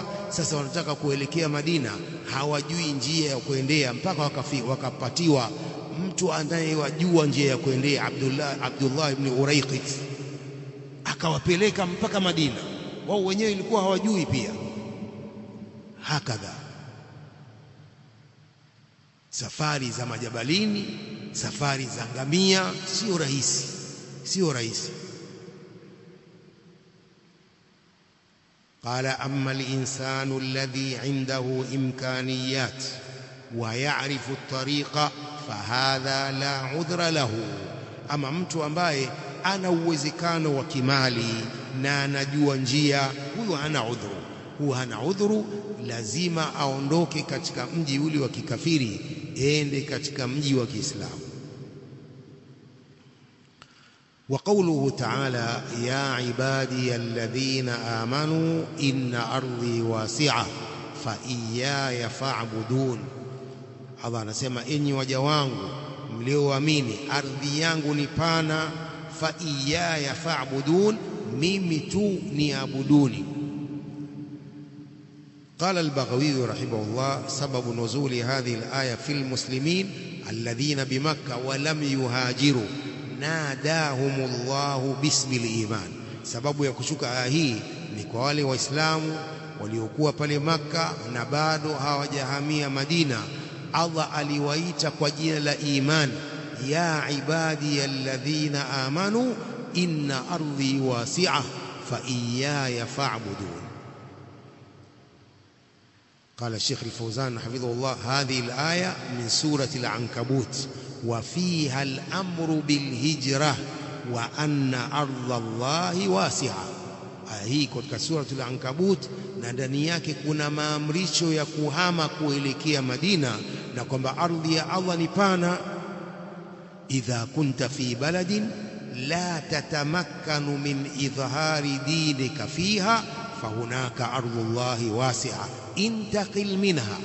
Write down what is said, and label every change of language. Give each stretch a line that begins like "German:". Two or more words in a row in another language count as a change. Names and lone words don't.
Swahili: Sasa wanataka kuelekea Madina, hawajui njia ya kuendea, mpaka wakapatiwa mtu anayewajua njia ya kuendea, Abdullah ibn Urayqit, akawapeleka mpaka Madina. Wao wenyewe ilikuwa hawajui pia. hakadha. Safari za majabalini, safari za ngamia sio rahisi, sio rahisi.
Arabic: قال أما الإنسان الذي عنده إمكانيات ويعرف الطريق فهذا لا عذر له,
Swahili: ama mtu ambaye ana uwezekano wa kimali na anajua njia, huyo hana udhuru. Huyo hana udhuru, lazima aondoke katika mji ule wa kikafiri ende katika mji wa Kiislamu.
Arabic: وقوله تعالى يا عبادي الذين آمنوا إن أرضي واسعة فإياي فاعبدون.
Swahili: Allah anasema enyi waja wangu mlioamini, ardhi yangu ni pana,
Arabic: فإياي فاعبدون,
Swahili: mimi tu niabuduni.
Arabic: قال البغوي رحمه الله سبب نزول هذه الآية في المسلمين الذين بمكة ولم يهاجروا ناداهم الله باسم الإيمان.
Swahili: sababu ya kushuka aya hii ni kwa wale waislamu waliokuwa pale Makka na bado hawajahamia Madina. Allah aliwaita kwa jina la iman,
Arabic: يا عبادي الذين آمنوا إن أرضي واسعة فإياي فاعبدون. قال الشيخ الفوزان حفظه الله هذه الآية من سورة العنكبوت وفيها الأمر بالهجرة وأن أرض الله واسعة.
Swahili: hii katika sura al-Ankabut, na ndani yake kuna maamrisho ya kuhama kuelekea Madina na kwamba ardhi ya Allah ni pana.
Arabic: إذا كنت في بلد لا تتمكن من إظهار دينك فيها فهناك أرض الله واسعة انتقل منها.